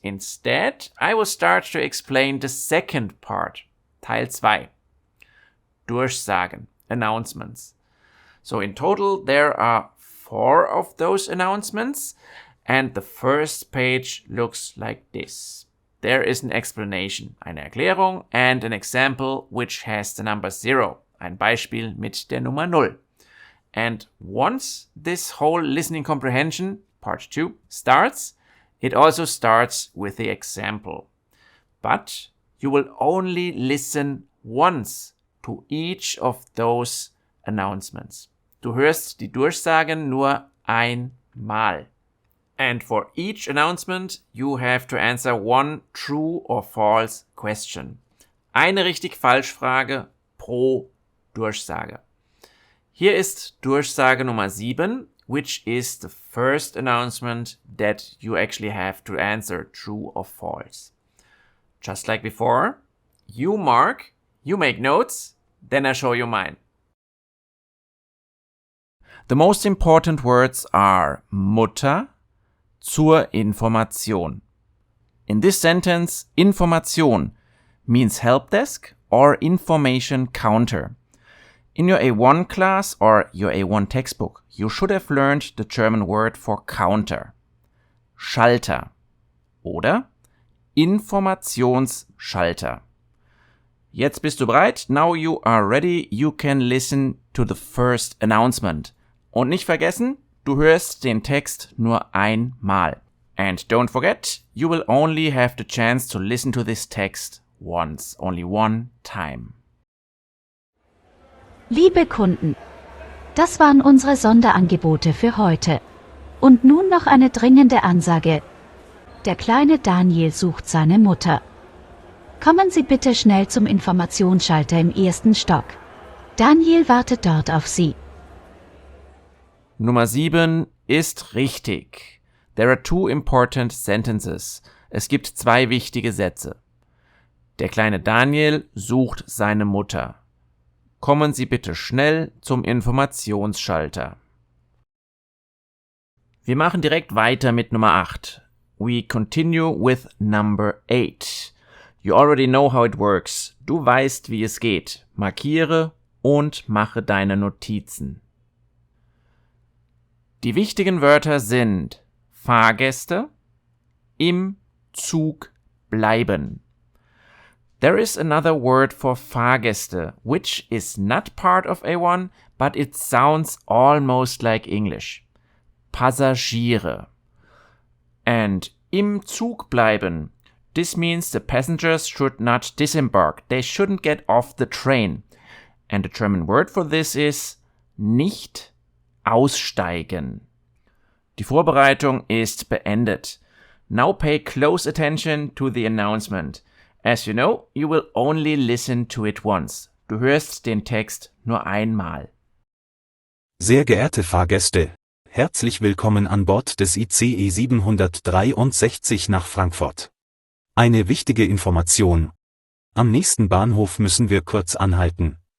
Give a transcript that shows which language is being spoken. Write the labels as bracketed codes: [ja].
[en] Instead, I will start to explain the second part, Teil 2. Durchsagen, announcements. So in total, there are 4 of those announcements, and the first page looks like this. There is an explanation, [de] eine Erklärung, [en] and an example which has the number 0, [de] ein Beispiel mit der Nummer 0. [en] And once this whole listening comprehension, part 2, starts, it also starts with the example. But you will only listen once to each of those announcements. [de] Du hörst die Durchsagen nur einmal. [en] And for each announcement, you have to answer one true or false question. [de] Eine Richtig-Falsch-Frage pro Durchsage. Hier ist Durchsage Nummer 7, [en] which is the first announcement that you actually have to answer true or false. Just like before, you mark, you make notes, then I show you mine. The most important words are Mutter, zur Information. In this sentence, Information means help desk or information counter. In your A1 class or your A1 textbook, you should have learned the German word for counter. [de] Schalter oder Informationsschalter. Jetzt bist du bereit? [en] Now you are ready. You can listen to the first announcement. [de] Und nicht vergessen, du hörst den Text nur einmal. [en] And don't forget, you will only have the chance to listen to this text once, only one time. [de] Liebe Kunden, das waren unsere Sonderangebote für heute. Und nun noch eine dringende Ansage. Der kleine Daniel sucht seine Mutter. Kommen Sie bitte schnell zum Informationsschalter im 1. Stock. Daniel wartet dort auf Sie. Nummer 7 ist richtig. [en] There are 2 important sentences. [de] Es gibt 2 wichtige Sätze. Der kleine Daniel sucht seine Mutter. Kommen Sie bitte schnell zum Informationsschalter. Wir machen direkt weiter mit Nummer 8. [en] We continue with number 8. You already know how it works. [de] Du weißt, wie es geht. Markiere und mache deine Notizen. Die wichtigen Wörter sind Fahrgäste, im Zug bleiben. [en] There is another word for Fahrgäste, which is not part of A1, but it sounds almost like English. [de] Passagiere. And im Zug bleiben. [en] This means the passengers should not disembark. They shouldn't get off the train. And the German word for this is nicht aussteigen. [de] Die Vorbereitung ist beendet. [en] Now pay close attention to the announcement. As you know, you will only listen to it once. [de] Du hörst den Text nur einmal. Sehr geehrte Fahrgäste, herzlich willkommen an Bord des ICE 763 nach Frankfurt. Eine wichtige Information. Am nächsten Bahnhof müssen wir kurz anhalten.